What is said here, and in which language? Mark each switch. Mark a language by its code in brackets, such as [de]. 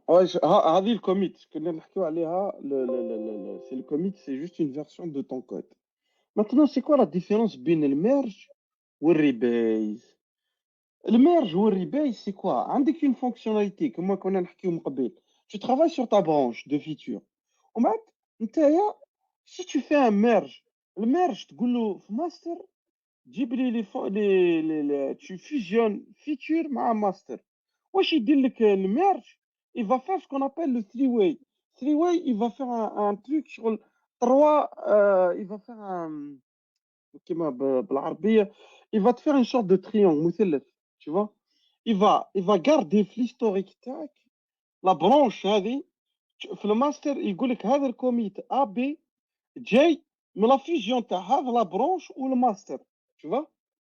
[fr] Ouais, [ar] هذه الcommit كنا نحكيو عليها [fr] c'est le commit, c'est juste une version de ton code. Maintenant, c'est quoi la différence [ar] بين الميرج والريبيز؟ الميرج والريبيز [fr] c'est quoi؟ عندك une fonctionnalité [ar] كما كنا نحكيو من قبل. [fr] Tu travailles sur ta branche de feature. [ar] ومن بعد نتايا [fr] si tu fais un merge, [ar] الميرج تقول له في ماستر جيب لي [fr] tu fusionnes feature [ar] مع master. واش يدير لك الميرج؟ [fr] il va faire ce qu'on appelle le three way. Three way, il va faire un truc sur trois, il va faire un [ar] كيما بالعربية [fr] il va te faire une sorte de triangle مثلث, tu vois. Il va garder في l'historique تاعك la branche هذه. [ar] في الماستر يقول لك هذا الكوميت A B جاي من لا فيجيون تاع هذا لا برونش والماستر, [fr] tu vois.